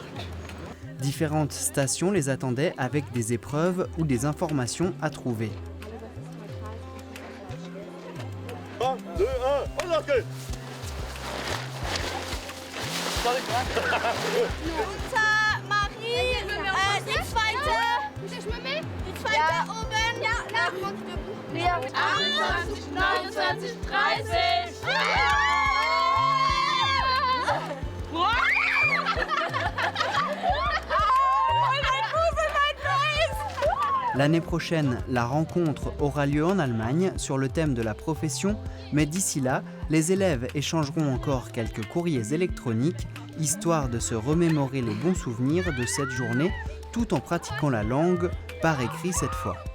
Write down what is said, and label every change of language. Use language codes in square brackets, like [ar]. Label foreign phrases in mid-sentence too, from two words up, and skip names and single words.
[fr] Différentes stations les attendaient avec des épreuves ou des informations à trouver. 3, 2, 1, embarquez! Marie, [de] die zweite. Ich die zweite oben. Ja, nach Lea. 28, 29, 30. [fr] L'année prochaine, la rencontre aura lieu en Allemagne sur le thème de la profession, mais d'ici là, les élèves échangeront encore quelques courriers électroniques, histoire de se remémorer les bons souvenirs de cette journée tout en pratiquant la langue, par écrit cette fois.